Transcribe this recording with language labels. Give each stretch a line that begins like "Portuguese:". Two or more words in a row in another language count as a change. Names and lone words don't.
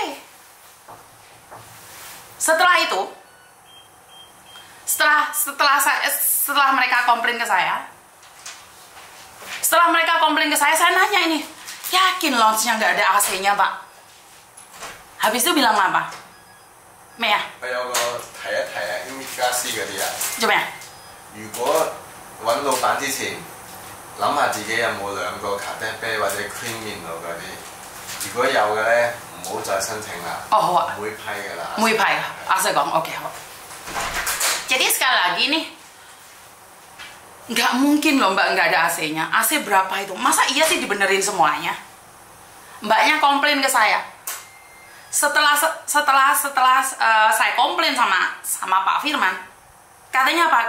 Indonesian: Setelah itu, setelah mereka komplain ke saya, saya nanya ini, yakin launch-nya nggak ada AC-nya Pak? Habis itu bilang apa? Mea?
Cantonese: 我有個提一提啊 ，Imigasi 嗰啲啊。做咩啊？如果揾老闆之前，諗下自己有冇2個咖啡杯或者 cream 面度嗰啲，如果有嘅咧，唔好再申請啦。哦，好啊。唔會批㗎啦。
Indonesian: Mui Pai, saya ngomong, oke. Jadi sekali lagi nih, nggak mungkin loh Mbak nggak ada AC-nya. AC berapa itu? Masa iya sih dibenerin semuanya? Mbaknya komplain ke saya. Setelah saya komplain sama Pak Firman, katanya apa?